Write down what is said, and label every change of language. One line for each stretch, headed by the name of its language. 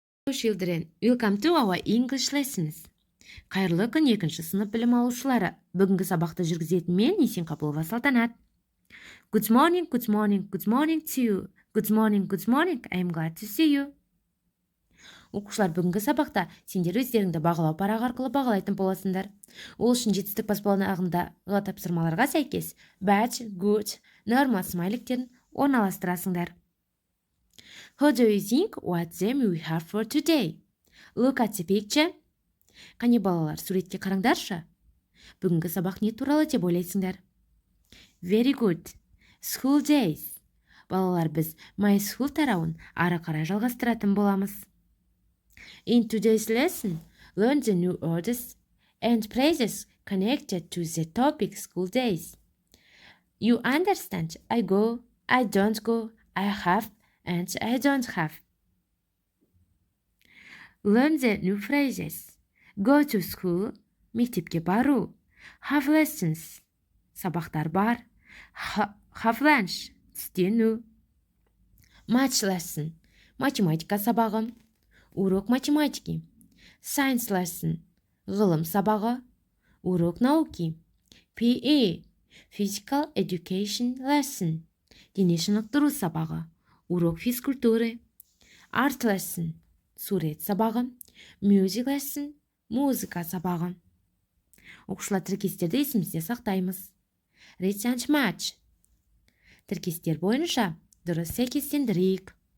English: Children, welcome to our English lessons.
Kazakh: Қайырлы күн 2-ші сынып білім алушылары. Бүгінгі сабақты жүргізетін мен Есен Қапылова Салтанат.
English: Good morning, good morning, good morning to you. Good morning, good morning, I'm glad to see you.
Kazakh: Оқушылар, бүгінгі сабақта сендер өздеріңді бағалау парағы арқылы бағалайтын боласыңдар. Ол үшін жетістік баспалдағындағы тапсырмаларға сәйкес
English: bad, good, normal
Kazakh: смайликтерін орналастырасыңдар.
English: How do you think what them we have for today? Look at the picture.
Kazakh: Қане балалар, суретке қараңдаршы. Бүгінгі сабақ не туралы деп ойлайсыңдар?
English: Very good. School days.
Kazakh: Балалар, біз
English: my school
Kazakh: тарауын ары қарай жалғастыратын боламыз.
English: In today's lesson, learn the new words and phrases connected to the topic school days. You understand? I go, I don't go, I have, and I don't have. Learn the new phrases. Go to school,
Kazakh: мектепке бару.
English: Have lessons,
Kazakh: сабақтар бар.
English: Have lunch,
Kazakh: түстену.
English: Math lesson,
Kazakh: математика сабағы.
Russian: Урок математики.
English: Science lesson,
Kazakh: ғылым сабағы.
Russian: Урок науки.
English: PE, physical education lesson,
Kazakh: дене шынықтыру сабағы.
Russian: Урок физкультуры.
English: Art lesson,
Kazakh: сурет сабағы.
English: Music lesson,
Kazakh: музыка сабағы. Оқушылар, тіркестерді есімізде сақтаймыз.
English: Read and match.
Kazakh: Тіркестер бойынша дұрыс сәйкестендірейік.